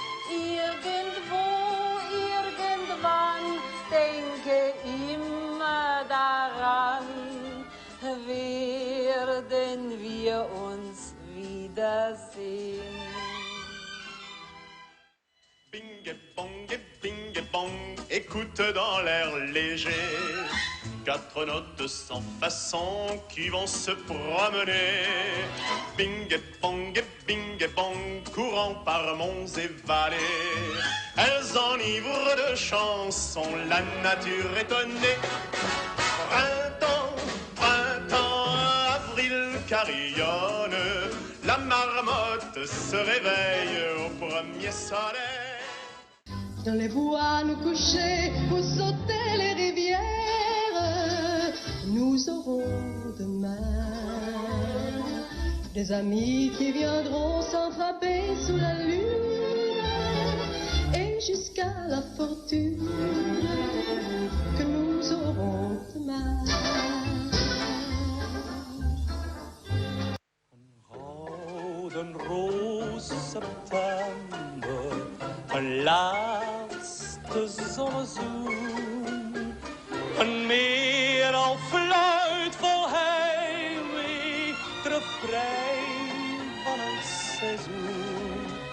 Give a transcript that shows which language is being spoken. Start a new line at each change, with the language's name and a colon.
German: Irgendwo, irgendwann denke immer daran, werden wir uns wiedersehen.
French: Bing bong, écoute dans l'air léger, quatre notes sans façon qui vont se promener. Bing et bong, courant par monts et vallées. Elles enivrent de chansons la nature étonnée. Printemps, avril carillonne, la marmotte se réveille au premier soleil. Dans les bois nous coucher pour sauter les rivières, nous aurons demain des amis qui viendront s'enfapper sous la lune et jusqu'à la fortune que nous aurons demain.
Dutch: Gouden roos september, een laatste zonnezoen. Een meer al fluit vol heimwee, het refrein van een seizoen.